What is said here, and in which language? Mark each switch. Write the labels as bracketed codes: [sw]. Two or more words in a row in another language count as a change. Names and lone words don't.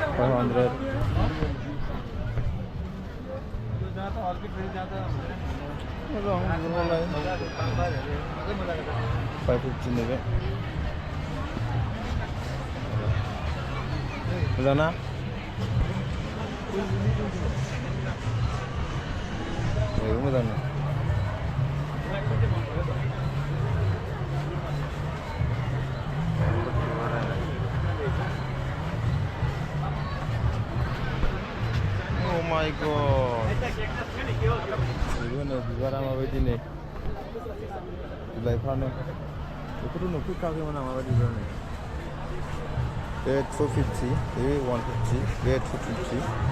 [brx] 550 नैबे मोजां ना मोजां [en] Oh my god [brx] बेबो बिबारा माबायदि नै बिलाइफ्रानो बेखौथ' नुफेरखाखैमोन आं माबायदि बिबार नै बे 250 बे 150 बे 250